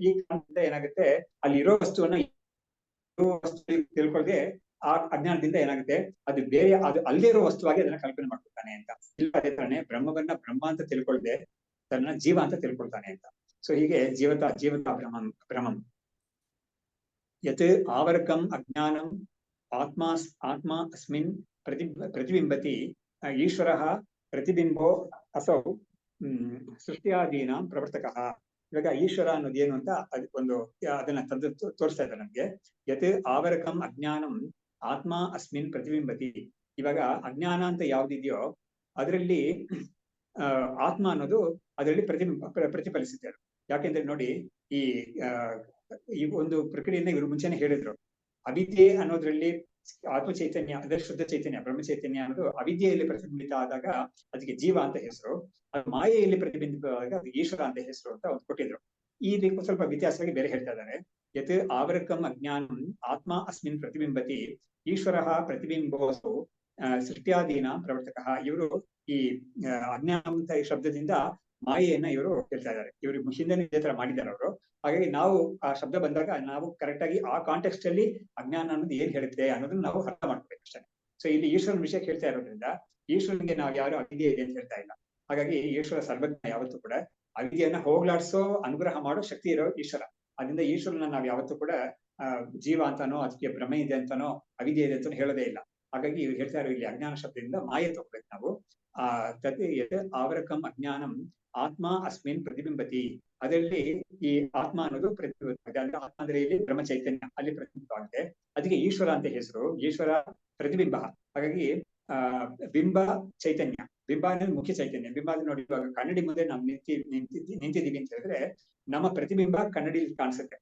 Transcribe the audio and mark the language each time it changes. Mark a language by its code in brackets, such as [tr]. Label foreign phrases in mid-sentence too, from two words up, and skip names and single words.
[kn] ಈ ಕಾರಣದಿಂದ ಏನಾಗುತ್ತೆ, ಅಲ್ಲಿ ಇರೋ ವಸ್ತುವನ್ನ ತಿಳ್ಕೊಳ್ಳದೆ ಆ ಅಜ್ಞಾನದಿಂದ ಏನಾಗುತ್ತೆ, ಅದು ಬೇರೆ, ಅದು ಅಲ್ಲೇ ಇರೋ ವಸ್ತುವಾಗಿ ಅದನ್ನ ಕಲ್ಪನೆ ಮಾಡ್ಕೊಳ್ತಾನೆ ಅಂತ. ಇಲ್ಲ ಅದೇ ತರನೇ ಬ್ರಹ್ಮವನ್ನ ಬ್ರಹ್ಮ ಅಂತ ತಿಳ್ಕೊಳ್ದೆ ತನ್ನ ಜೀವ ಅಂತ ತಿಳ್ಕೊಳ್ತಾನೆ ಅಂತ. ಸೊ ಹೀಗೆ [sa] ಜೀವತ ಭ್ರಮಂ ಯತ್ ಆವರ್ಕಂ ಅಜ್ಞಾನಂ ಆತ್ಮ ಅಸ್ಮಿನ್ ಪ್ರತಿಬಿಂಬತಿ ಈಶ್ವರಃ ಪ್ರತಿಬಿಂಬೋ ಅಸೌ ಸೃಷ್ಟಿಯಾದೀನಾಂ ಪ್ರವರ್ತಕಃ. [kn] ಇವಾಗ ಈಶ್ವರ ಅನ್ನೋದು ಏನು ಅಂತ ಅದನ್ನ ತಂದು ತೋರಿಸ್ತಾ ಇದ್ದಾರೆ ನಮ್ಗೆ. [sa] ಯತ್ ಆವರಕಂ ಅಜ್ಞಾನಂ ಆತ್ಮ ಅಸ್ಮಿನ್ ಪ್ರತಿಬಿಂಬತಿ. [kn] ಇವಾಗ ಅಜ್ಞಾನ ಅಂತ ಯಾವ್ದಿದೆಯೋ ಅದರಲ್ಲಿ ಆತ್ಮ ಅನ್ನೋದು ಅದರಲ್ಲಿ ಪ್ರತಿಫಲಿಸುತ್ತೆ. ಯಾಕೆಂದ್ರೆ ನೋಡಿ, ಈ ಒಂದು ಪ್ರಕ್ರಿಯೆಯನ್ನ ಇವರು ಮುಂಚೆನೆ ಹೇಳಿದ್ರು. ಅವಿದ್ಯೆ ಅನ್ನೋದ್ರಲ್ಲಿ ಆತ್ಮ ಚೈತನ್ಯ ಅಂದ್ರೆ ಶುದ್ಧ ಚೈತನ್ಯ, ಬ್ರಹ್ಮ ಚೈತನ್ಯ ಅನ್ನೋದು ಅವಿದ್ಯೆಯಲ್ಲಿ ಪ್ರತಿಬಿಂಬಿತ ಆದಾಗ ಅದಕ್ಕೆ ಜೀವ ಅಂತ ಹೆಸರು, ಅದು ಮಾಯೆಯಲ್ಲಿ ಪ್ರತಿಬಿಂಬಿತವಾದಾಗ ಅದು ಈಶ್ವರ ಅಂತ ಹೆಸರು ಅಂತ ಒಂದು ಕೊಟ್ಟಿದ್ರು. ಈ ರೀತಿ ಸ್ವಲ್ಪ ವ್ಯತ್ಯಾಸವಾಗಿ ಬೇರೆ ಹೇಳ್ತಾ ಇದ್ದಾರೆ. [sa] ಯತ್ ಆವರಕಂ ಅಜ್ಞಾನಂ ಆತ್ಮ ಅಸ್ಮಿನ್ ಪ್ರತಿಬಿಂಬತಿ ಈಶ್ವರ ಪ್ರತಿಬಿಂಬೋಸು ಸೃಷ್ಟ್ಯಾದೀನ ಪ್ರವರ್ತಕ. [kn] ಇವರು ಈ ಅಜ್ಞಾನ ಅಂತ ಈ ಶಬ್ದದಿಂದ ಮಾಯೆಯನ್ನ ಇವರು ಹೇಳ್ತಾ ಇದ್ದಾರೆ. ಇವರು ಹಿಂದೆ ಇದೇ ತರ ಮಾಡಿದ್ದಾರೆ ಅವರು. ಹಾಗಾಗಿ ನಾವು ಆ ಶಬ್ದ ಬಂದಾಗ ನಾವು ಕರೆಕ್ಟ್ ಆಗಿ ಆ ಕಾಂಟೆಕ್ಸ್ಟ್ ಅಲ್ಲಿ ಅಜ್ಞಾನ ಅನ್ನೋದು ಏನ್ ಹೇಳುತ್ತೆ ಅನ್ನೋದನ್ನ ನಾವು ಅರ್ಥ ಮಾಡ್ಕೋಬೇಕು ಅಷ್ಟೇ. ಸೊ ಇಲ್ಲಿ ಈಶ್ವರನ ವಿಷಯ ಹೇಳ್ತಾ ಇರೋದ್ರಿಂದ ಈಶ್ವರನಿಗೆ ನಾವು ಯಾರು ಅವಿದ್ಯೆ ಇದೆ ಅಂತ ಹೇಳ್ತಾ ಇಲ್ಲ. ಹಾಗಾಗಿ ಈಶ್ವರ ಸರ್ವಜ್ಞ ಯಾವತ್ತೂ ಕೂಡ ಅವಿದ್ಯೆಯನ್ನ ಹೋಗ್ಲಾಡ್ಸೋ ಅನುಗ್ರಹ ಮಾಡೋ ಶಕ್ತಿ ಇರೋ ಈಶ್ವರ. ಅದರಿಂದ ಈಶ್ವರನ ನಾವು ಯಾವತ್ತೂ ಕೂಡ ಜೀವ ಅಂತಾನೋ ಅದಕ್ಕೆ ಭ್ರಮೆ ಇದೆ ಅಂತಾನೋ ಅವಿದ್ಯೆ ಇದೆ ಅಂತಾನೋ ಹೇಳೋದೇ ಇಲ್ಲ. ಹಾಗಾಗಿ ಇವ್ರು ಹೇಳ್ತಾ ಇರೋ ಇಲ್ಲಿ ಅಜ್ಞಾನ ಶಬ್ದದಿಂದ ಮಾಯೆ ತಗೋಬೇಕು ನಾವು. [sa] ತತ್ ಆವರಕಂ ಅಜ್ಞಾನಂ ಆತ್ಮ ಅಸ್ಮಿನ್ ಪ್ರತಿಬಿಂಬತಿ. [kn] ಅದರಲ್ಲಿ ಈ ಆತ್ಮ ಅನ್ನೋದು ಪ್ರತಿಬಿಂಬ, ಆತ್ಮ ಅಂದ್ರೆ ಇಲ್ಲಿ ಬ್ರಹ್ಮ ಚೈತನ್ಯ ಅಲ್ಲಿ ಪ್ರತಿಬಿಂಬವಾಗಿದೆ. ಅದಕ್ಕೆ ಈಶ್ವರ ಅಂತ ಹೆಸರು. ಈಶ್ವರ ಪ್ರತಿಬಿಂಬ. ಹಾಗಾಗಿ ಬಿಂಬ ಚೈತನ್ಯ, ಬಿಂಬ ಅಂದ್ರೆ ಮುಖ್ಯ ಚೈತನ್ಯ. ಬಿಂಬ ಅಂದ್ರೆ ನೋಡಿ, ಇವಾಗ ಕನ್ನಡಿ ಮುಂದೆ ನಾವು ನಿಂತಿದ್ದೀವಿ ಅಂತ ಹೇಳಿದ್ರೆ ನಮ್ಮ ಪ್ರತಿಬಿಂಬ ಕನ್ನಡಿಲಿ ಕಾಣಿಸುತ್ತೆ.